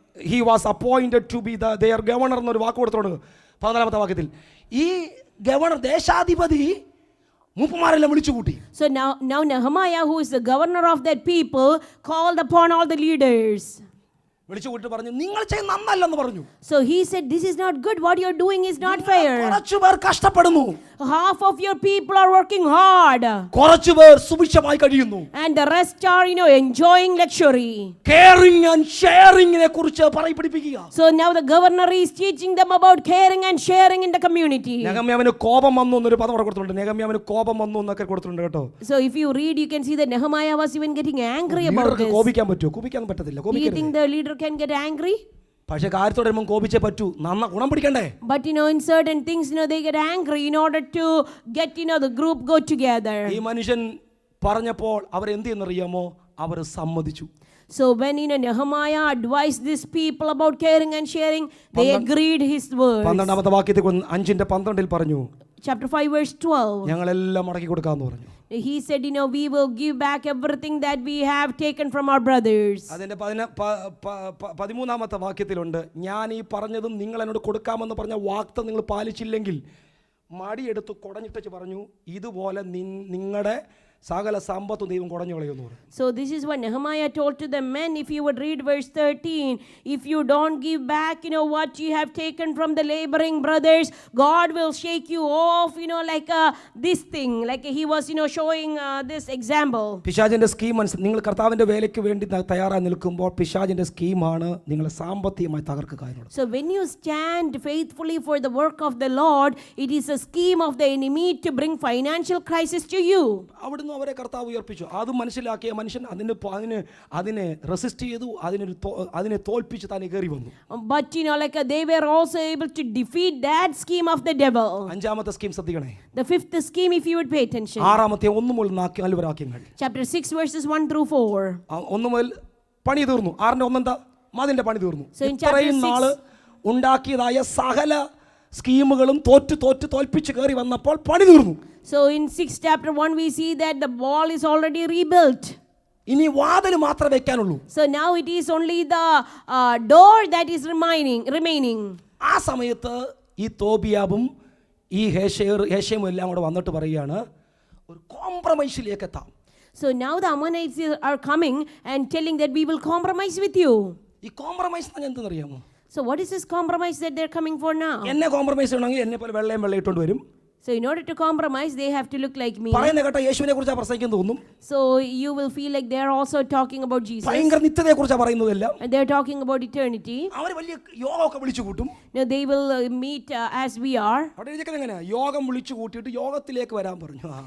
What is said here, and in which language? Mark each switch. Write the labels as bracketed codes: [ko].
[en] he was appointed to be their governor [ml] എന്നൊരു വാക്ക് കൊടുത്തിട്ടുണ്ട് 14ാമത്തെ വാക്യത്തിൽ. ഈ ഗവർണർ ദേശാധിപതി മൂപ്പന്മാരെല്ലാം വിളിച്ചു കൂട്ടി. [en] So now Nehemiah, who is the governor of that people, called upon all the leaders. [ml] വിളിച്ചു കൂട്ടി പറഞ്ഞു, നിങ്ങൾ ചെയ്യുന്ന നന്നല്ലെന്ന് പറഞ്ഞു. [en] So he said, this is not good. What you're doing is not fair. [ml] കുറച്ചുപേർ കഷ്ടപ്പെടുന്നു, [en] Half of your people are working hard, [ml] കുറച്ചുപേർ സുഭിക്ഷമായി കഴിയുന്നു. [en] and the rest are, enjoying luxury. [ml] Caring and ഷെയറിംഗിനെ കുറിച്ച് പഠിപ്പിക്കുക. [en] So now the governor is teaching them about caring and sharing in the community. [ml] നെഹമ്യാവിന് കോപം വന്നു എന്നൊരു പദം അവിടെ കൊടുത്തിട്ടുണ്ട്. നെഹമ്യാവിന് കോപം വന്നു എന്നൊക്കെ കൊടുത്തിട്ടുണ്ട് കേട്ടോ. [en] So if you read, you can see that Nehemiah was even getting angry about this. [ml] കോപിക്കാൻ പറ്റുമോ? കോപിക്കാൻ പറ്റത്തില്ല. [en] Do you think the leader can get angry? [ml] പക്ഷെ കാര്യത്തോടെ വരുമ്പോൾ കോപിച്ചേ പറ്റൂ. ഗുണം പിടിക്കണ്ടേ? [en] But in certain things, they get angry in order to get, the group go together. [ml] ഈ മനുഷ്യൻ പറഞ്ഞപ്പോൾ അവർ എന്ത് ചെയ്യുന്നറിയാമോ? അവർ സമ്മതിച്ചു. [en] So when Nehemiah advised these people about caring and sharing, they agreed his words. [ml] 12ാമത്തെ വാക്യത്തിൽ 5:12 പറഞ്ഞു, [en] Chapter 5 verse 12. [ml] ഞങ്ങളെല്ലാം മടക്കി കൊടുക്കാമെന്ന് പറഞ്ഞു. [en] He said, we will give back everything that we have taken from our brothers. [ml] അതിന്റെ 13ാമത്തെ വാക്യത്തിലുണ്ട്, ഞാൻ ഈ പറഞ്ഞതും നിങ്ങൾ എന്നോട് കൊടുക്കാമെന്ന് പറഞ്ഞ വാക്തം നിങ്ങൾ പാലിച്ചില്ലെങ്കിൽ മടിയെടുത്ത് കുടഞ്ഞിട്ട് പറഞ്ഞു, ഇതുപോലെ നിങ്ങളുടെ സകല സമ്പത്തും ദൈവം കുടഞ്ഞു കളയുമെന്ന് പറഞ്ഞു. [en] So this is what Nehemiah told to the men. If you would read verse 13, if you don't give back, what you have taken from the laboring brothers, God will shake you off, like this thing. Like he was, showing this example. [ml] പിശാചിന്റെ scheme നിങ്ങൾ കർത്താവിന്റെ വേലയ്ക്ക് വേണ്ടി തയ്യാറായി നിൽക്കുമ്പോൾ പിശാചിന്റെ സ്കീമാണ് നിങ്ങളെ സാമ്പത്തികമായി തകർക്കുക. [en] So when you stand faithfully for the work of the Lord, it is a scheme of the enemy to bring financial crisis to you. [ml] അവരെ കർത്താവ് ഉയർപ്പിച്ചു. അത് മനസ്സിലാക്കിയ മനുഷ്യൻ അതിനെ റെസിസ്റ്റ് ചെയ്തു, അതിനെ തോൽപ്പിച്ച് താൻ കയറി വന്നു. [en] But they were also able to defeat that scheme of the devil. [ml] 5ാമത്തെ scheme ശ്രദ്ധിക്കണേ. [en] The 5th scheme, if you would pay attention. [ml] 6ാമത്തെ 1 മുതൽ 4 വാക്യങ്ങൾ. [en] Chapter 6 verses 1 through 4. [ml] 1 മുതൽ പണി തീർന്നു. 6ന്റെ 1 എന്താ? മതിന്റെ പണി തീർന്നു. [en] So in chapter 6, [ml] ഇത്രയും നാള് ഉണ്ടാക്കിയതായ സകല സ്കീമുകളും തോൽപ്പിച്ച് കയറി വന്നപ്പോൾ പണി തീർന്നു. [en] So in 6 chapter 1 we see that the wall is already rebuilt. [ml] ഇനി വാതിൽ മാത്രമേ വെക്കാനുള്ളൂ. [en] So now it is only the door that is remaining. [ml] ആ സമയത്ത് ഈ തോബിയാബും ഈ ഹേശേമും എല്ലാം കൂടെ വന്നിട്ട് പറയുകയാണ്, ഒരു കോംപ്രമൈസിലേക്ക് എത്താം. [en] So now the Ammonites are coming and telling that we will compromise with you. [ml] ഈ compromise എന്തെന്നറിയാമോ? [en] So what is this compromise that they're coming for now? [ml] എന്നെ കോംപ്രമൈസ് ചെയ്യണമെങ്കിൽ എന്നെ പോലെ വെള്ളം ഇട്ടുകൊണ്ട് വരും. [en] So in order to compromise, they have to look like me. [ml] പറയുന്ന കേട്ട യേശുവിനെ കുറിച്ചാണ് പ്രസംഗിക്കാൻ തോന്നും. [en] So you will feel like they are also talking about Jesus. [ml] ഭയങ്കര നിത്യതയെ കുറിച്ചാണ് പറയുന്നതല്ല. [en] And they are talking about eternity. [ml] അവർ വലിയ യോഗമൊക്കെ വിളിച്ചു കൂട്ടും. [en] Now they will meet as we are. [ml] അവിടെ ഇരിക്കുന്നത് എങ്ങനെയാ? യോഗം വിളിച്ചു കൂട്ടിയിട്ട് യോഗത്തിലേക്ക് വരാൻ പറഞ്ഞു.